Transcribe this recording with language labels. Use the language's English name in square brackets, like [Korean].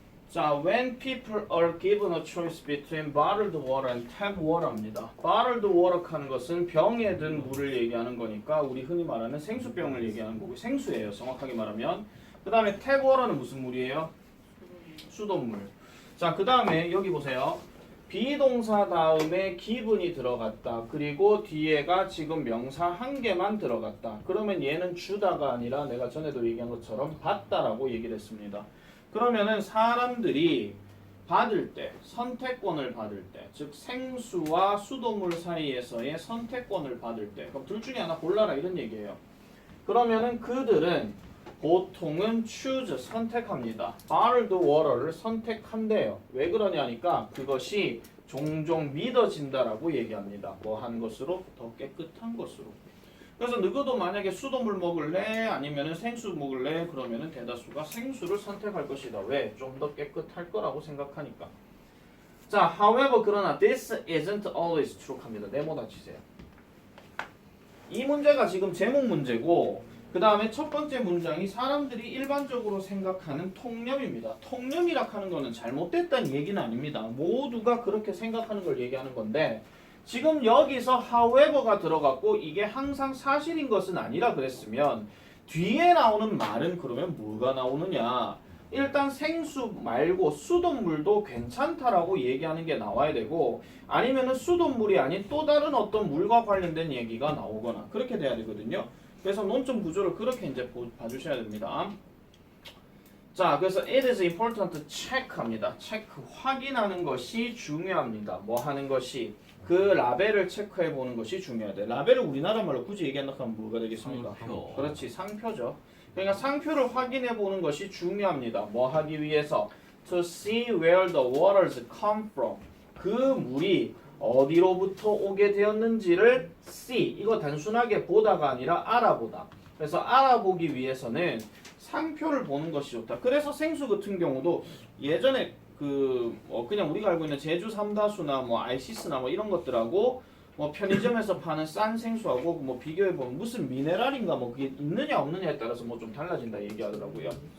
[Korean] 자, [English] when people are given a choice between bottled water and tap water [Korean] 입니다. bottled water 하는 것은 병에 든 물을 얘기하는 거니까 우리 흔히 말하는 생수병을 얘기하는 거고 생수예요. 정확하게 말하면. 그 다음에 tap water는 무슨 물이에요? 수돗물. 자, 그 다음에 여기 보세요. 비동사 다음에 given이 들어갔다. 그리고 뒤에가 지금 명사 한 개만 들어갔다. 그러면 얘는 주다가 아니라 내가 전에도 얘기한 것처럼 받다라고 얘기를 했습니다. 그러면은 사람들이 받을 때, 선택권을 받을 때, 즉 생수와 수돗물 사이에서의 선택권을 받을 때, 그럼 둘 중에 하나 골라라 이런 얘기예요. 그러면은 그들은 보통은 choose, 선택합니다. bottled water를 선택한대요. 왜 그러냐니까 그것이 종종 믿어진다라고 얘기합니다. 뭐 한 것으로? 더 깨끗한 것으로. 그래서 너희도 만약에 수돗물 먹을래? 아니면은 생수 먹을래? 그러면은 대다수가 생수를 선택할 것이다. 왜? 좀 더 깨끗할 거라고 생각하니까. 자, however 그러나 [English] this isn't always true [Korean] 합니다. 네모다 치세요. 이 문제가 지금 제목 문제고 그 다음에 첫 번째 문장이 사람들이 일반적으로 생각하는 통념입니다. 통념이라 하는 거는 잘못됐다는 얘기는 아닙니다. 모두가 그렇게 생각하는 걸 얘기하는 건데 지금 여기서 however가 들어갔고 이게 항상 사실인 것은 아니라 그랬으면 뒤에 나오는 말은 그러면 뭐가 나오느냐? 일단 생수 말고 수돗물도 괜찮다라고 얘기하는 게 나와야 되고 아니면은 수돗물이 아닌 또 다른 어떤 물과 관련된 얘기가 나오거나 그렇게 돼야 되거든요. 그래서 논점 구조를 그렇게 이제 봐주셔야 됩니다. 자, 그래서 [English] it is important to check [Korean] 합니다. 체크, 확인하는 것이 중요합니다. 뭐 하는 것이 그 라벨을 체크해 보는 것이 중요하대. 라벨을 우리나라 말로 굳이 얘기한다고 하면 뭐가 되겠습니까? 상표. 그렇지, 상표죠. 그러니까 상표를 확인해 보는 것이 중요합니다. 뭐 하기 위해서? [English] To see where the waters come from. [Korean] 그 물이 어디로부터 오게 되었는지를 see. 이거 단순하게 보다가 아니라 알아보다. 그래서 알아보기 위해서는 상표를 보는 것이 좋다. 그래서 생수 같은 경우도 예전에 그냥 우리가 알고 있는 제주 삼다수나 뭐 아이시스나 뭐 이런 것들하고 뭐 편의점에서 파는 싼 생수하고 뭐 비교해 보면 무슨 미네랄인가 뭐 그게 있느냐 없느냐에 따라서 뭐 좀 달라진다 얘기하더라고요.